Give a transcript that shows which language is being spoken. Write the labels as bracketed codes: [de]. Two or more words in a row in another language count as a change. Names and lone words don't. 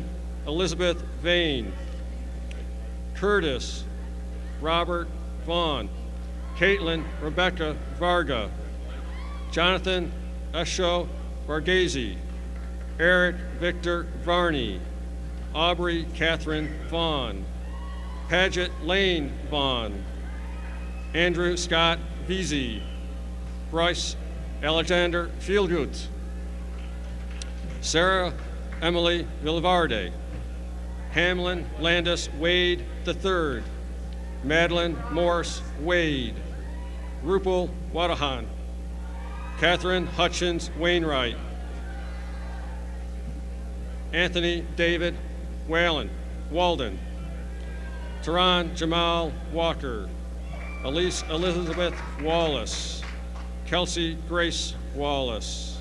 [en] Elizabeth Vane, Curtis Robert Vaughn, Caitlin Rebecca Varga, Jonathan Esho Varghese, Eric Victor Varney, Aubrey Catherine Vaughn, Paget Lane Vaughn, Andrew Scott Veazey, Bryce Alexander Fieldgood, Sarah Emily Villavarde, Hamlin Landis Wade III, Madeline Morse Wade, Rupal Wadahan, Catherine Hutchins Wainwright, Anthony David Walden, Tehran Jamal Walker, Elise Elizabeth Wallace, Kelsey Grace Wallace,